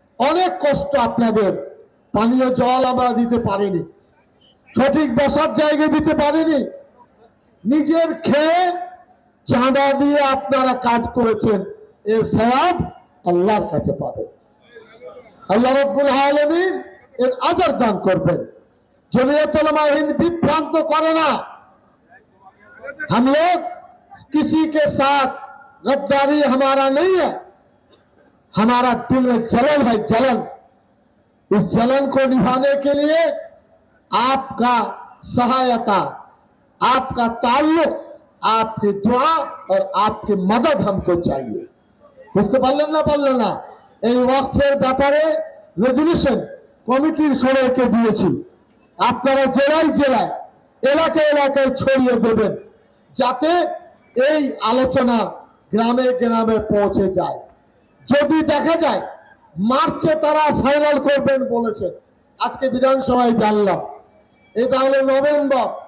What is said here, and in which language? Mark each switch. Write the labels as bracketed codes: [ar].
[bn] অনেক কষ্ট আপনাদের, পানীয় জল আমরা দিতে পারিনি, সঠিক বসার জায়গা দিতে পারিনি, নিজের খেয়ে চাঁদা দিয়ে আপনারা কাজ করেছেন, এর সওয়াব আল্লাহর কাছে পাবেন। আল্লাহ রাব্বুল আলামিন এর আজর দান করবেন। [hi] जमीयत उलमा हिंद विभ्रांत करे ना। हम लोग किसी के साथ गद्दारी हमारा नहीं है, हमारा दिल में जलन है, जलन। इस जलन को निभाने के लिए आपका सहायता, आपका ताल्लुक, आपकी दुआ और आपकी मदद हमको चाहिए। [bn] বুঝতে পারলেন না? এই ওয়াকফের ব্যাপারে রেজুলেশন কমিটির সবাইকে দিয়েছি। আপনারা জেলায় জেলায়, এলাকায় এলাকায় ছড়িয়ে দেবেন, যাতে এই আলোচনা গ্রামে গ্রামে পৌঁছে যায়। যদি দেখা যায় মার্চে তারা ফাইনাল করবেন বলেছেন, আজকে বিধানসভায় জানলাম এটা হলো নভেম্বর।